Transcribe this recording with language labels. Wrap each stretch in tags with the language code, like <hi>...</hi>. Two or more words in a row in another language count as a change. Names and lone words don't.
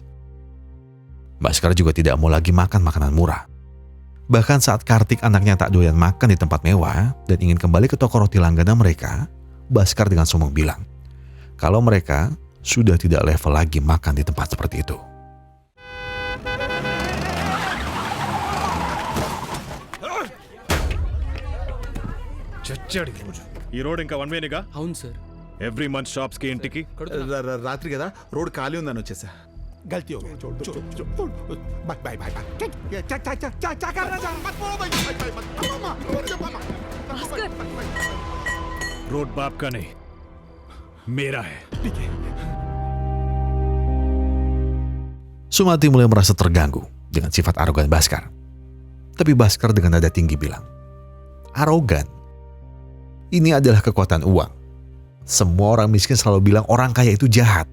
<id>Bhaskar juga tidak mau lagi makan makanan murah. Bahkan saat Kartik anaknya tak doyan makan di tempat mewah dan ingin kembali ke toko roti langganan mereka, Bhaskar dengan sombong bilang kalau mereka sudah tidak level lagi makan di tempat seperti itu.</id> <te>చచ్చాడు ఈ రోడ్ ఇంకా వన్ వేనేగా అవును సార్.</te> <en>every month shops</en> <te>కి ఇంటికి రాత్రి కదా రోడ్ ఖాళీ ఉందని వచ్చేసా</te> <hi>गलती हो गई छोड़</hi> <en>bye bye bye</en> <hi>क्या कर रहा है मत बोलो भाई रोड बाप का नहीं मेरा है.</hi> <id>Sumati mulai merasa terganggu dengan sifat arogan Bhaskar. Tapi Bhaskar dengan nada tinggi bilang, arogan? Ini adalah kekuatan uang. Semua orang miskin selalu bilang orang kaya itu jahat.</id>